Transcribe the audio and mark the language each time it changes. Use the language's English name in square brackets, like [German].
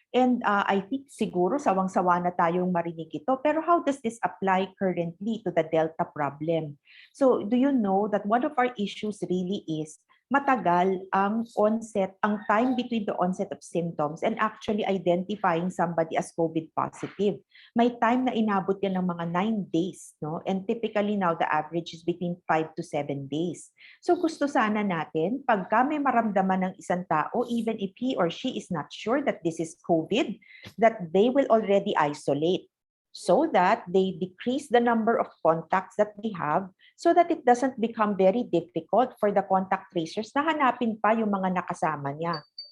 [English] And I think [Filipino] siguro sawang-sawa na tayong marinig ito. [English] Pero how does this apply currently to the Delta problem? So do you know that one of our issues really is [Filipino] matagal ang [English] time between the onset of symptoms and actually identifying somebody as COVID positive. [Filipino] May time na inabot yan ng mga 9 days, no? [English] And typically now the average is between 5 to 7 days. [Filipino] So gusto sana natin, pagka may maramdaman ng isang tao, [English] even if he or she is not sure that this is COVID, that they will already isolate so that they decrease the number of contacts that they have so that it doesn't become very difficult for the contact tracers [Filipino] na hanapin pa yung mga nakasama niya.